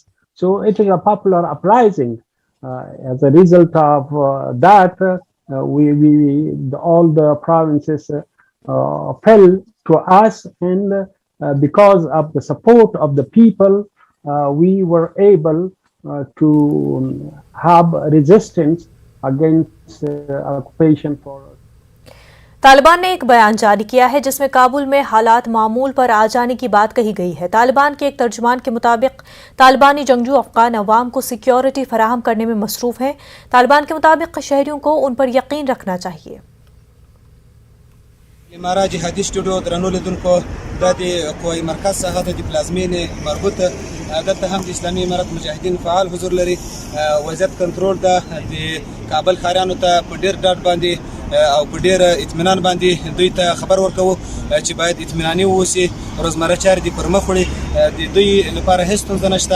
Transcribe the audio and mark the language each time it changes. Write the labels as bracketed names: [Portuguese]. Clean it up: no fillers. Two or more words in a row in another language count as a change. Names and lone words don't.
[English] So it is a popular uprising. As a result of that, all the provinces fell to us, and because of the support of the people, we were able to have resistance against occupation for. [Urdu] طالبان نے ایک بیان جاری کیا ہے جس میں کابل میں حالات معمول پر آ جانے کی بات کہی گئی ہے. طالبان کے ایک ترجمان کے مطابق طالبانی جنگجو افغان عوام کو سیکیورٹی فراہم کرنے میں مصروف ہے. طالبان کے مطابق شہریوں کو ان پر یقین رکھنا چاہیے. [Pashto] امارا جهادي سټوډیو درنو لیدونکو د قوای مرکز څخه د پلازمینې مربوطه دلته هم د اسلامي امارت مجاهدین فعال حضور لري. وضعیت کنټرول ده د کابل ښاریانو ته په ډیر ډاډ باندې او په ډیر اطمینان باندې دوی ته خبر ورکوو چې باید اطمیناني واوسي، روزمره چارې دې پر مخ وړي، د دوی لپاره هیڅ ستونزه نشته.